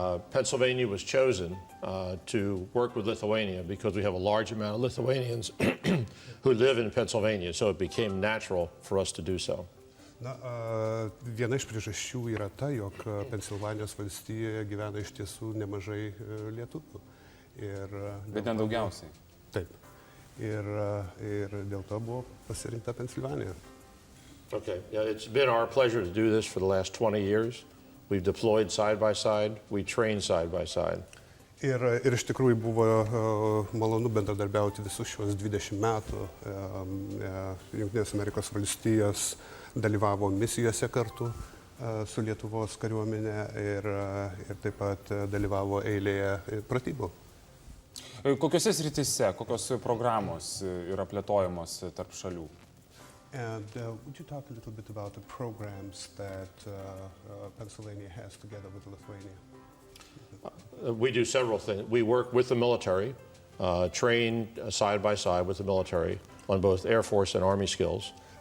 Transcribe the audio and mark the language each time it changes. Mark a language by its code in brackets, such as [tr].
[en] Pennsylvania was chosen to work with Lithuania because we have a large amount of Lithuanians who live in Pennsylvania, so it became natural for us to do so. [lt] Na, viena iš priežasčių yra ta, jog Pensilvanijos valstijoje gyvena iš tiesų nemažai lietuvių. Bet nedaugiausiai. Taip. Ir dėl to buvo pasirinkta Pensilvanija. [en] Okay. Yeah, it's been our pleasure to do this for the last 20 years. We've deployed side by side, we trained side by side. [lt] Ir iš tikrųjų buvo malonu bendradarbiauti visus šios 20 metų. Jungtinės Amerikos valstijos dalyvavo misijose kartu su Lietuvos kariuomenė ir taip pat dalyvavo eilėje pratybų. Kokiose srityse, kokios programos yra plėtojamos tarp šalių? [en] And would you talk a little bit about the programs that Pennsylvania has together with Lithuania? We do several things. We work with the military, train side by side with the military on both Air Force and Army skills.